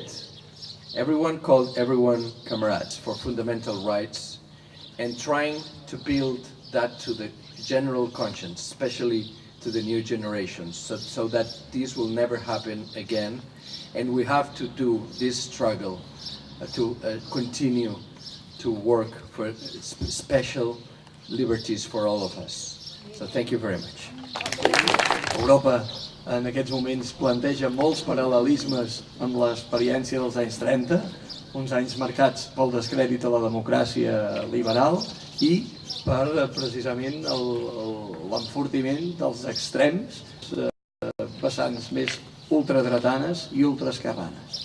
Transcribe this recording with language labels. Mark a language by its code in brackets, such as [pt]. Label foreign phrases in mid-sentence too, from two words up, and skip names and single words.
[en] Everyone called everyone comrades for fundamental rights and trying to build that to the general conscience, especially to the new generations, so that this will never happen again. And we have to do this struggle to continue to work for special liberties for all of us. So thank you very much. [ca] Europa en aquests moments planteja molts paral·lelismes amb l'experiència dels anys 30, uns anys marcats pel descrèdit a la democràcia liberal i per precisament l'enfortiment dels extrems vessants més ultradretanes i ultraesquerranes.